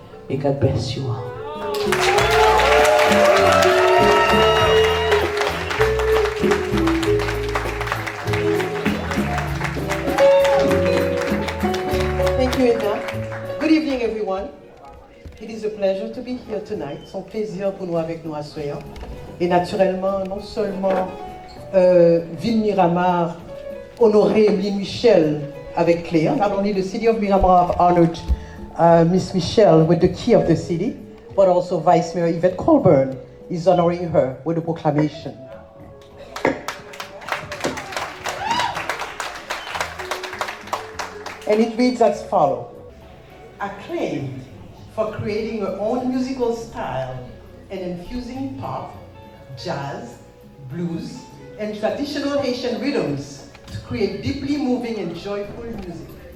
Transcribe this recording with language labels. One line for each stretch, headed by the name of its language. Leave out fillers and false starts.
English: May God bless you all. Thank you, Edna. Good evening, everyone. It is a pleasure to be here tonight.
French: C'est un plaisir pour nous avec nous à soir. Et naturellement, non seulement Ville Miramar honoré Emeline Michel avec Claire.
English: Not only the city of Miramar honored Miss Michel with the key of the city, but also Vice Mayor Yvette Colburn is honoring her with a proclamation. And it reads as follows. Acclaimed for creating her own musical style and infusing pop, jazz, blues, and traditional Haitian rhythms to create deeply moving and joyful music.